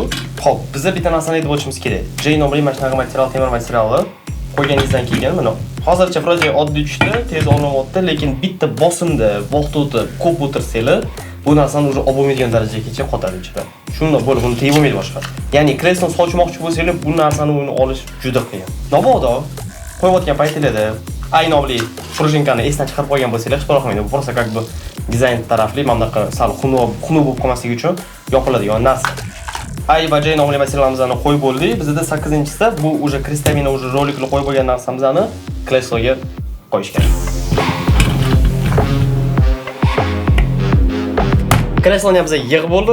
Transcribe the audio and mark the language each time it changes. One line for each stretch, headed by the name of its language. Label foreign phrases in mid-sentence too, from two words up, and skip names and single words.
Uzbek: Xo'p, bizga bitta narsani aytib o'tishimiz kerak. J nomli mana shunaqa material, temir materiali qo'yganingizdan keyin mana hozircha proje oddiy tushdi, tez olmayapti, lekin bitta bosimda vaqt o'tib, ko'p o'tirsanglar, bu narsani уже olib bo'lmaydigan darajagacha qotadi ichida. Shunda bo'lib uni tegib bo'lmaydi boshqa. Ya'ni kresloni sochmoqchi bo'lsanglar, bu narsani o'yini olish juda qiyin. Mabodo qo'yayotgan paytingizda ay nomli prujninkani esdan chiqarib qo'ygan bo'lsanglar, hech qanaqa qilmaydi. Bu
Russian: просто как бы
Uzbek: dizayn tarafli mana bunaqa sal xunuk bo'lib qolmasligi uchun yopiladigan narsa. Ay va J nomli materialimizni qo'yib bo'ldik. Bizda 8-sida bu уже kristalina уже rolikli qo'yib bo'lgan narsamizni kresloga qo'yish kerak. Kresloni biz yig'ib bo'ldi.